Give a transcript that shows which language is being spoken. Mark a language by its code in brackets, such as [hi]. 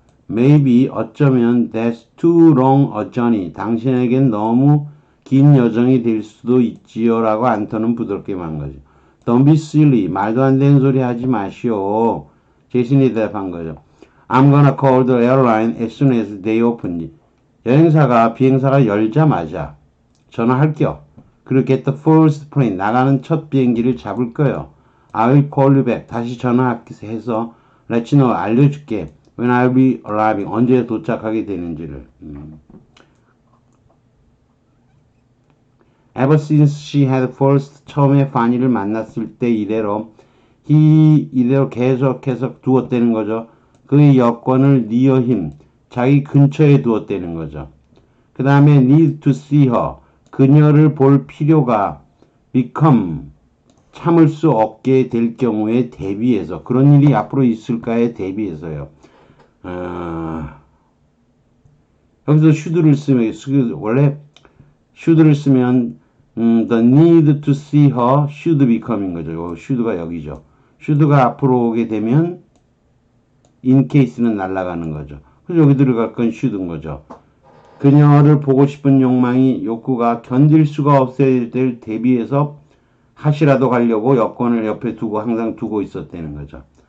[en] maybe [ko] 어쩌면 [en] that's too long a journey. [ko] 당신에겐 너무 긴 여정이 될 수도 있지요. 라고 안토는 부드럽게 말한 거죠. [en] Don't be silly. [ko] 말도 안 되는 소리 하지 마시오. 제신이 대답한 거죠. [en] I'm gonna call the airline as soon as they open. [ko] 비행사가 열자마자 전화할게요. 그리고 [en] get the first plane. [ko] 나가는 첫 비행기를 잡을 거예요. [en] I'll call you back. [ko] 다시 전화해서 [en] let you know. [ko] 알려줄게. [en] When I'll be arriving. [ko] 언제 도착하게 되는지를. [en] Ever since she had first [ko] 처음에 파니를 만났을 때 이래로 이래로 계속 두었다는 거죠. 그의 여권을 [en] near him [ko] 자기 근처에 두었다는 거죠. 그 다음에 [en] need to see her [ko] 그녀를 볼 필요가 become 참을 수 없게 될 경우에 대비해서 그런 일이 앞으로 있을까에 대비해서요. 여기서 should를 쓰면 원래 should를 쓰면 [en] the need to see her should become [ko] 인 거죠. should가 여기죠. should가 앞으로 오게 되면 in case는 날아가는 거죠. 그래서 여기 들어갈 건 should인 거죠. 그녀를 보고 싶은 욕구가 견딜 수가 없을 때를 대비해서 하시라도 가려고 여권을 옆에 항상 두고 있었다는 거죠.